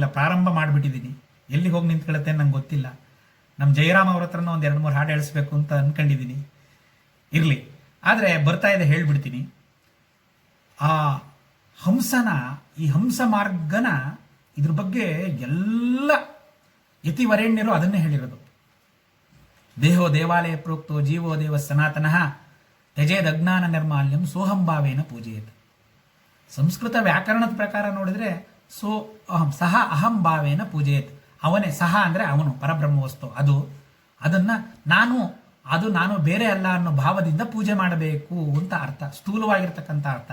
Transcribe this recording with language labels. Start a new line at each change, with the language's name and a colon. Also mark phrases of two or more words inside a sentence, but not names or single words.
Kannada: ಪ್ರಾರಂಭ ಮಾಡಿಬಿಟ್ಟಿದ್ದೀನಿ, ಎಲ್ಲಿಗೆ ಹೋಗಿ ನಿಂತ್ಕೊಳ್ಳುತ್ತೆ ನಂಗೆ ಗೊತ್ತಿಲ್ಲ. ನಮ್ಮ ಜಯರಾಮ್ ಅವ್ರ ಹತ್ರನೂ ಒಂದು 2-3 ಹಾಡು ಹೇಳಿಸ್ಬೇಕು ಅಂತ ಅಂದ್ಕೊಂಡಿದ್ದೀನಿ. ಇರಲಿ, ಆದರೆ ಬರ್ತಾ ಇದೆ, ಹೇಳ್ಬಿಡ್ತೀನಿ. ಆ ಈ ಹಂಸ ಮಾರ್ಗನ ಇದ್ರ ಬಗ್ಗೆ ಎಲ್ಲ ಯತಿವರೇಣ್ಯರು ಅದನ್ನೇ ಹೇಳಿರೋದು.
Sanskrit: ದೇಹೋ ದೇವಾಲಯ ಪ್ರೋಕ್ತೋ ಜೀವೋ ದೇವ ಸನಾತನಃ ತ್ಯಜೇದ್ ಅಜ್ಞಾನ ನಿರ್ಮಾಲ್ಯಂ ಸೋಹಂಭಾವೇನ ಪೂಜೆಯತ್.
Kannada: ಸಂಸ್ಕೃತ ವ್ಯಾಕರಣದ ಪ್ರಕಾರ ನೋಡಿದ್ರೆ
Sanskrit: ಸಹ ಅಹಂ ಭಾವೇನ ಪೂಜೆಯತ್.
Kannada: ಅವನೇ ಸಹ ಅಂದರೆ ಅವನು ಪರಬ್ರಹ್ಮ ವಸ್ತು, ಅದನ್ನ ನಾನು ಬೇರೆ ಅಲ್ಲ ಅನ್ನೋ ಭಾವದಿಂದ ಪೂಜೆ ಮಾಡಬೇಕು ಅಂತ ಅರ್ಥ, ಸ್ಥೂಲವಾಗಿರ್ತಕ್ಕಂಥ ಅರ್ಥ.